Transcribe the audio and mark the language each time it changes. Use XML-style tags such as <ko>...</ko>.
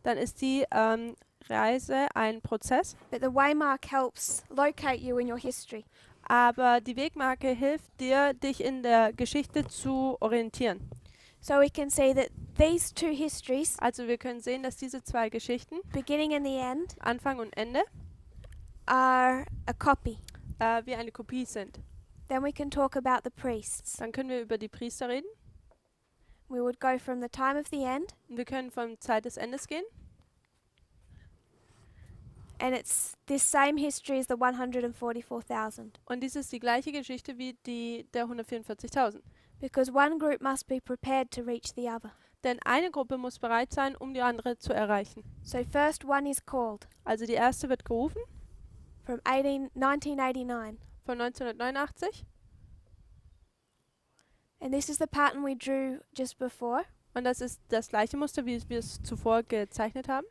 <de>dann ist die Reise ein Prozess,</de> <en>but the waymark helps locate you in your history.</en> <de>aber die Wegmarke hilft dir, dich in der Geschichte zu orientieren.</de> <en>So we can see that these two histories,</en> <de>Also wir können sehen, dass diese zwei Geschichten,</de> <en>beginning and the end,</en> <de>Anfang und Ende,</de> <en>are a copy.</en> <de>wie eine Kopie sind.</de> <en>Then we can talk about the priests.</en> <de>Dann können wir über die Priester reden</de> <en>We would go from the time of the end,</en> <de>und wir können von Zeit des Endes gehen.</de> <en>and it's this same history as the 144,000.</en> <de>Und dies ist die gleiche Geschichte wie die der 144.000.</de> <en>Because one group must be prepared to reach the other.</en> <de>Denn eine Gruppe muss bereit sein, um die andere zu erreichen.</de> <en>So first one is called</en> <de>Also die erste wird gerufen</de> <en>from 1989.</en> <de>von 1989.</de> <en>And this is the pattern we drew just before.</en> <de>Und das ist das gleiche Muster, wie wir es zuvor gezeichnet haben.</de>